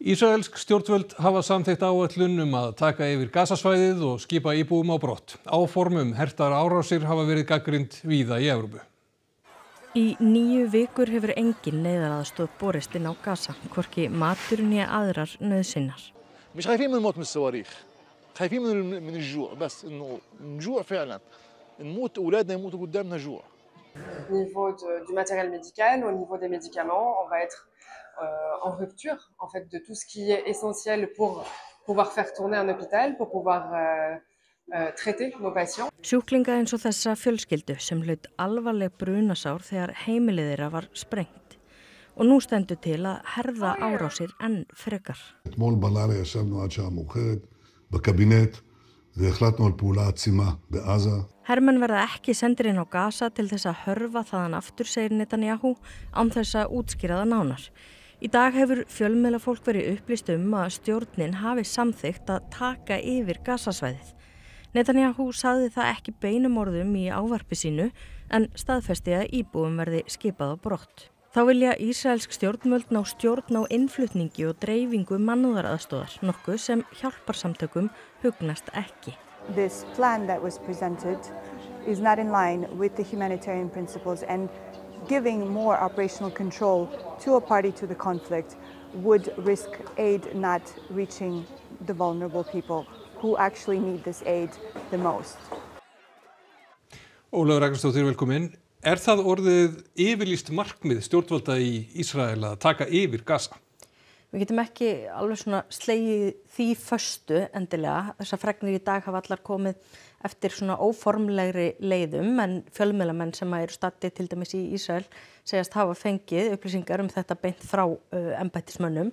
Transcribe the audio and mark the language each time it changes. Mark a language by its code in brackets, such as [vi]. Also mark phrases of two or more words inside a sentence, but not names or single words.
[is] Ísraelsk stjórnvöld hafa samþykkt áætlun að taka yfir Gazasvæðið og skipa íbúum á brott. Áform hertar árásir hafa verið gagnrýnd víða í Evrópu. Í 9 vikur hefur engin neyðaraðstoð borist inn á Gaza, hvorki matur né aðrar nauðsynjar. [ar] مش خايفين من الموت من الصواريخ. خايفين من الجوع بس إنه نجوع فعلا. نموت أولادنا يموتوا قدامنا جوع. [fr] Au niveau du matériel médical, au niveau des médicaments, on va être en rupture en fait de tout ce qui est essentiel pour pouvoir faire tourner un hôpital, pour pouvoir traiter nos patients. [is] Sjúklinga eins og þessa fjölskyldu sem hlaut alvarleg brunasár þegar heimilið þeirra var sprengt. Og nú stendur til að herða árásir enn frekar. [he] אתמול בלילה ישבנו עד שעה מאוחרת בקבינט והחלטנו על פעולה עצימה בעזה. [is] Hermenn verða ekki sendir inn á Gaza til þess að hörfa þaðan aftur, segir Netanyahu, án þess að útskýra það nánar. Í dag hefur fjölmiðlafólk verið upplýst að stjórnin hafi samþykkt að taka yfir Gazasvæðið. Netanyahu sagði það ekki beinum orðum í ávarpi sínu en staðfesti að íbúum verði skipað á brott. Þá vilja ísraelsk stjórnvöld ná stjórn á innflutningi og dreifingu mannúðaraðstoðar, nokkuð sem hjálparsamtökum hugnast ekki. [en] This plan that was presented is not in line with the humanitarian principles, and giving more operational control to a party to the conflict would risk aid not reaching the vulnerable people who actually need this aid the most. [is] Ólafur Ragnarsdóttir, velkomin. Það orðið yfirlýst markmið stjórnvalda í Ísrael að taka yfir Gaza? Við getum ekki alveg svona slegið því föstu endilega. Þessar fregnir í dag hafa allar komið eftir svona óformlegri leiðum, en fjölmiðlamenn sem eru staddir til dæmis í Ísrael segjast hafa fengið upplýsingar þetta beint frá embættismönnum.